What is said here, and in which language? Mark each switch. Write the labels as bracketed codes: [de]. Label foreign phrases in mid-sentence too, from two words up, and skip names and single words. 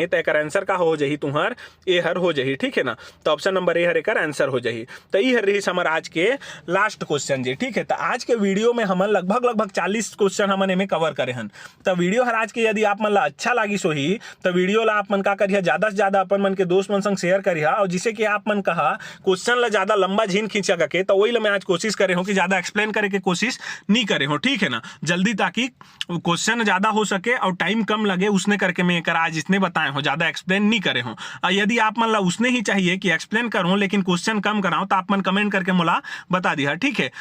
[hne] त एकर आंसर का हो जाही तुहर ए हर हो जाही, ठीक है ना। तो ऑप्शन नंबर ए हर एकर आंसर हो जाही। तो ई हर रही हमर आज के [en] last question [hne] जी, ठीक है। तो आज के वीडियो में हमन लगभग 40 क्वेश्चन हमन एमे कवर करे हन। तो वीडियो हर आज के यदि आप मन ला अच्छा लागिस होही तो वीडियो ला आप मन का करिया, ज्यादा से ज्यादा अपन मन के दोस्त मन संग शेयर करिया, और जिसे कि आप मन कहा क्वेश्चन ला ज्यादा लंबा झीन खींचा के, तो वही ला मैं आज कोशिश करे हूं कि ज्यादा एक्सप्लेन करे के कोशिश नहीं करे हो, ठीक है ना, जल्दी, ताकि क्वेश्चन ज्यादा हो सके और टाइम कम लगे, उसने करके मैं कर आज इसने बताए हो, ज्यादा एक्सप्लेन नहीं करे हो। यदि आप मन ला उसने ही चाहिए कि एक्सप्लेन करूं लेकिन क्वेश्चन कम कराऊं तो आप मन कमेंट करके मोला बता दिया, ठीक है।